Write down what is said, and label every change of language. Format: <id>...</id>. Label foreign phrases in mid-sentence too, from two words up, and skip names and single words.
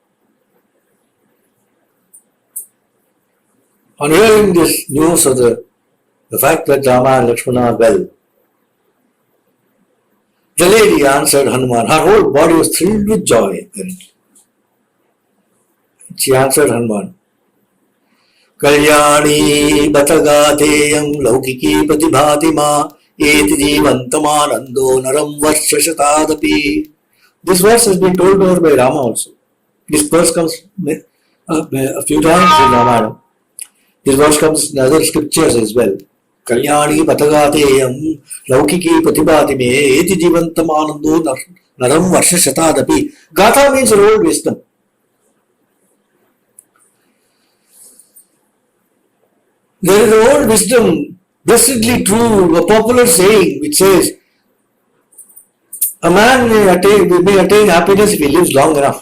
<en>On hearing this news of the fact that Rama and Lakshmana are well, the lady answered Hanuman. Her whole body was thrilled with joy, apparently. She answered Hanuman,</en> <sa>कल्याणी बत गाथेयं लौकिकी प्रतिभाति मा एति जीवन्तमानन्दो नरं वर्षशतादपि.</sa> <en>This verse has been told over by Rama also. This verse comes a few times in Ramayana. This verse comes in other scriptures as well.</en> <sa>कल्याणी बत गाथेयं लौकिकी प्रतिभाति मे एति जीवन्तमानन्दो नरं वर्षशतादपि.</sa> <en>Gatha means old wisdom. There is an old wisdom, blessedly true, a popular saying which says, a man may attain happiness if he lives long enough.</en>